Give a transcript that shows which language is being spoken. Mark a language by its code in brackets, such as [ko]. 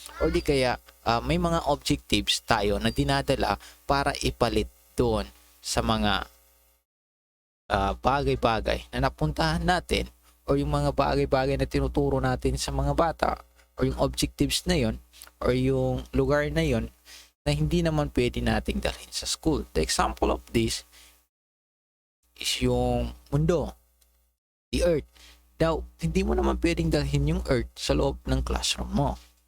[tl] Or di kaya may mga objectives tayo na dinadala para ipalit doon sa mga bagay-bagay na napuntahan natin or yung mga bagay-bagay na tinuturo natin sa mga bata or yung objectives na yun or yung lugar na yun na hindi naman pwede nating dalhin sa school. [en] The example of this is [tl] yung mundo, [en] the earth. [tl] Daw, hindi mo naman pwedeng dalhin yung earth sa loob ng classroom mo.